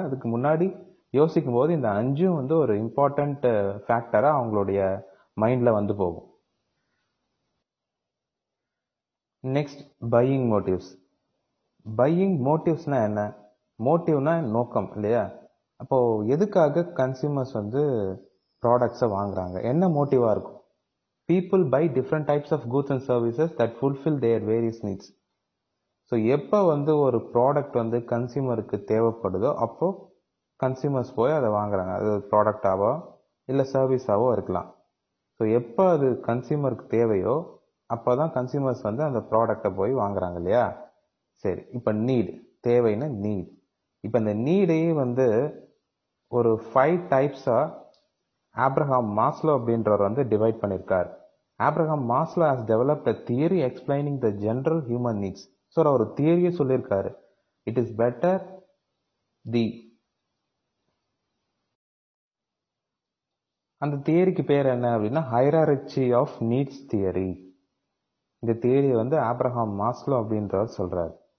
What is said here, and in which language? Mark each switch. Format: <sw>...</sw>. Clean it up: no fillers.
<ta>அதுக்கு முன்னாடி யோசிக்கும் போது இந்த 5ம் வந்து ஒரு இம்பார்ட்டண்ட் ஃபேக்டராக அவங்களுடைய மைண்டில் வந்து போகும். Next, buying motives. பையிங் மோட்டிவ்ஸ்னா என்ன? மோட்டிவ்னா நோக்கம் இல்லையா? அப்போது எதுக்காக கன்சியூமர்ஸ் வந்து ப்ராடக்ட்ஸை வாங்குறாங்க? என்ன மோட்டிவாக இருக்கும்?</ta> <en>People buy different types of goods and services that fulfill their various needs.</en> <ta>So எப்போ வந்து ஒரு ப்ராடக்ட் வந்து கன்சியூமருக்கு தேவைப்படுதோ அப்போது கன்சியூமர்ஸ் போய் அதை வாங்குறாங்க. அது ப்ராடக்டாவோ இல்லை சர்வீஸாவோ இருக்கலாம். ஸோ எப்போ அது கன்சியூமருக்கு தேவையோ அப்போ தான் கன்சியூமர்ஸ் வந்து அந்த ப்ராடக்டை போய் வாங்குறாங்க இல்லையா? சரி, இப்போ தேவைன்னா நீட். இப்போ இந்த நீடையே வந்து ஒரு 5 டைப்ஸாக ஆப்ரஹாம் மாஸ்லோ அப்படின்றவர் வந்து டிவைட் பண்ணியிருக்கார்.</ta> <en>Abraham Maslow has developed a theory explaining the general human needs.</en> <ta>So ஒரு தியரியை சொல்லியிருக்காரு.</ta> <en>it is better</en> <ta>அந்த தியரிக்கு பேர் என்ன அப்படின்னா ஹைரார்ச்சி ஆஃப் நீட்ஸ் தியரி. இந்த தியரியை வந்து ஆப்ரஹாம் மாஸ்லோ அப்படின்றவர் சொல்றாரு.</ta>